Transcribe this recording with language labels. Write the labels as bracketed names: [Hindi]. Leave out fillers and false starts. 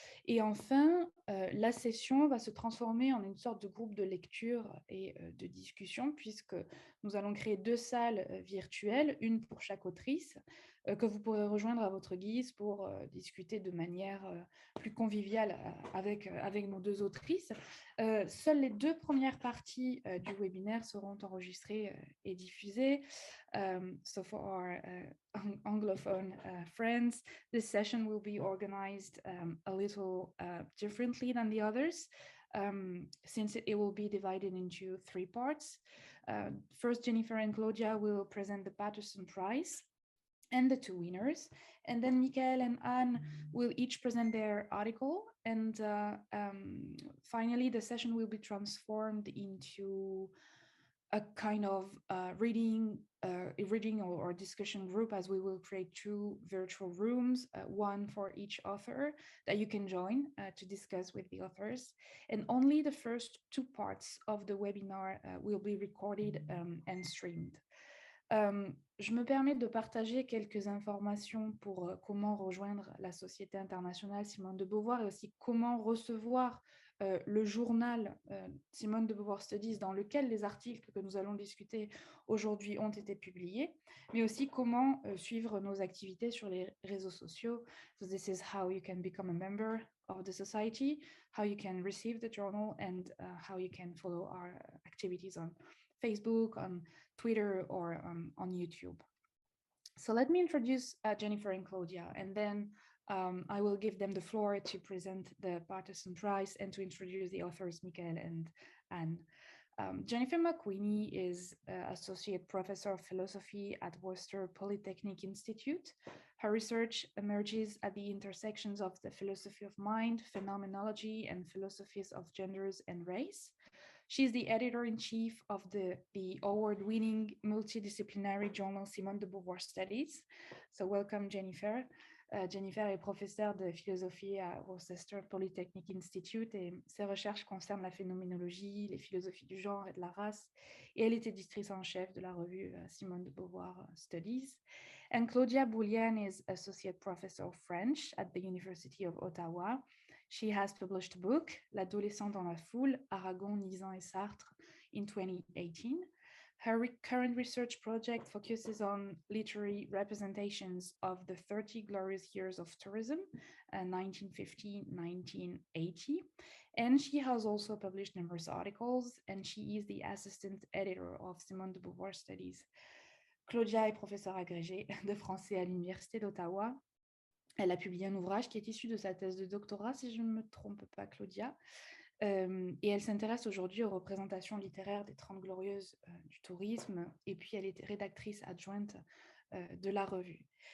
[French] Et enfin, la session va se transformer en une sorte de groupe de lecture et de discussion, puisque nous allons créer 2 salles virtuelles, une pour chaque autrice, que vous pourrez rejoindre à votre guise pour discuter de manière plus conviviale avec nos 2 autrices. Seules les 2 premières parties du webinaire seront enregistrées et diffusées. [English] So for our Anglophone friends, this session will be organized a little differently than the others, since it will be divided into 3 parts. First, Jennifer and Claudia will present the Patterson Prize and the 2 winners. And then Mickaëlle and Anne will each present their article. And finally, the session will be transformed into a kind of reading or discussion group, as we will create 2 virtual rooms, one for each author that you can join to discuss with the authors. And only the first 2 parts of the webinar will be recorded and streamed. [French] Je me permets de partager quelques informations pour comment rejoindre la Société internationale Simone de Beauvoir et aussi comment recevoir le journal Simone de Beauvoir Studies, dans lequel les articles que nous allons discuter aujourd'hui ont été publiés, mais aussi comment suivre nos activités sur les réseaux sociaux. [English] So this is how you can become a member of the society, how you can receive the journal, and how you can follow our activities on Facebook, on Twitter, or on YouTube. So let me introduce Jennifer and Claudia, and then I will give them the floor to present the Patterson Prize and to introduce the authors, Mickaëlle and Anne. Jennifer McWeeny is Associate Professor of Philosophy at Worcester Polytechnic Institute. Her research emerges at the intersections of the philosophy of mind, phenomenology, and philosophies of genders and race. She's the editor-in-chief of the award-winning multidisciplinary journal Simone de Beauvoir Studies. So welcome, Jennifer. [French] Jennifer est professeure de philosophie à Worcester Polytechnic Institute et ses recherches concernent la phénoménologie, les philosophies du genre et de la race. Et elle est éditrice en chef de la revue Simone de Beauvoir Studies. [English] And Claudia Bouliane is Associate Professor of French at the University of Ottawa. She has published a book, L'adolescent dans la foule, Aragon, Nizan et Sartre, in 2018. Her current research project focuses on literary representations of the 30 glorious years of tourism, 1950-1980. And she has also published numerous articles, and she is the assistant editor of Simone de Beauvoir Studies. [French] Claudia est professeure agrégée de français à l'Université d'Ottawa. Elle a publié un ouvrage qui est issu de sa thèse de doctorat, si je ne me trompe pas, Claudia. Et elle s'intéresse aujourd'hui aux représentations littéraires des 30 glorieuses du tourisme. Et puis, elle est rédactrice adjointe de la revue.